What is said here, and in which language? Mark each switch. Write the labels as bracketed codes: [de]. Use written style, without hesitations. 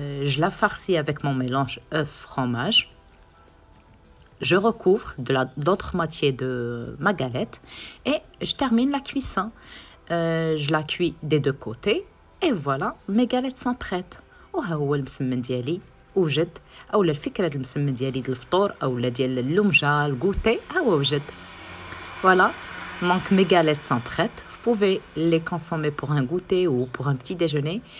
[fr] Je la farcis avec mon mélange œuf fromage. Je recouvre de l'autre moitié de ma galette et je termine la cuisson. Je la cuis des 2 côtés et voilà, mes galettes sont prêtes. [ar] وها هو المسمن ديالي وجد، اولا الفكره ديال المسمن ديالي ديال الفطور اولا ديال اللمجه الكوتي ها هو وجد. [fr] Voilà, donc mes galettes sont prêtes. Vous pouvez les consommer pour un goûter ou pour un petit déjeuner.